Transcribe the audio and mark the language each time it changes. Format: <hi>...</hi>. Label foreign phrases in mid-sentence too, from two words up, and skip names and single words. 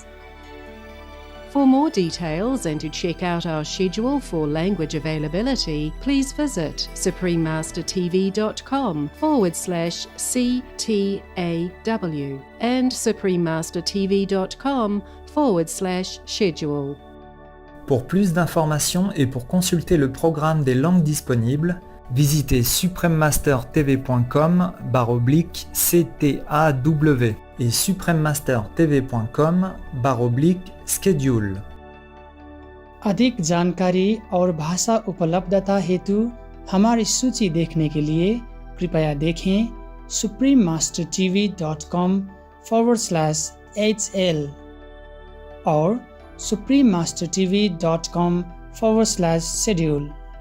<en>For more details and to check out our schedule for language availability, please visit suprememastertv.com/CTAW and suprememastertv.com/schedule.</en> <fr>Pour plus d'informations et pour consulter le programme des langues disponibles, visitez suprememastertv.com/CTAW et suprememastertv.com/schedule.</fr> <hi>अधिक जानकारी और भाषा उपलब्धता हेतु हमारी सूची देखने के लिए कृपया देखें suprememastertv.com/HL और suprememastertv.com/schedule.</hi>